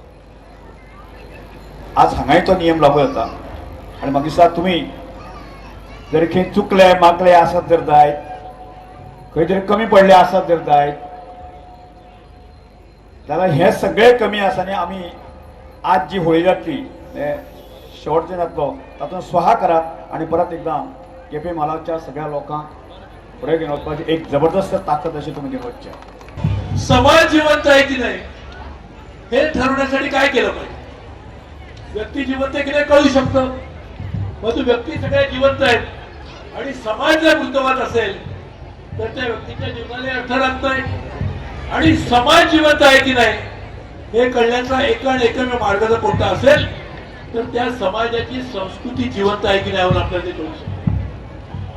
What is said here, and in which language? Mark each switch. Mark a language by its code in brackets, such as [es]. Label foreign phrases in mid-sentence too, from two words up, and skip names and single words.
[kok] आज हांगाय तो नियम लागू जाता आनी म्हाका दिसता तुमी जर खंय चुकले मागले आसत तर जायत, खंय तरी कमी पडले आसत तर जायत जाल्यार हे सगळे कमी आसानी आमी आज जी होळी जातली शेवटचो जातलो तातूंत स्वाहा करात आनी परत एकदां केपें म्हालाच्या सगळ्या लोकांक फुडें घेवन वचपाची एक जबरदस्त ताकद अशी तुमी घेवन वचचे. [mr] समाज जिवंत आहे की नाही हे ठरवण्यासाठी काय केलं पाहिजे? व्यक्ती जिवंत आहे की नाही कळू शकतं. मग तू व्यक्ती सगळ्या जिवंत आहेत आणि समाज जर बुद्धवाद असेल तर त्या व्यक्तीच्या जीवनाला अर्थ राहत नाही. आणि समाज जिवंत आहे की नाही हे कळण्याचा एकमेव मार्ग जर कोणता असेल तर त्या समाजाची संस्कृती जिवंत आहे की नाही यावर आपल्याला ते कळू शकतं.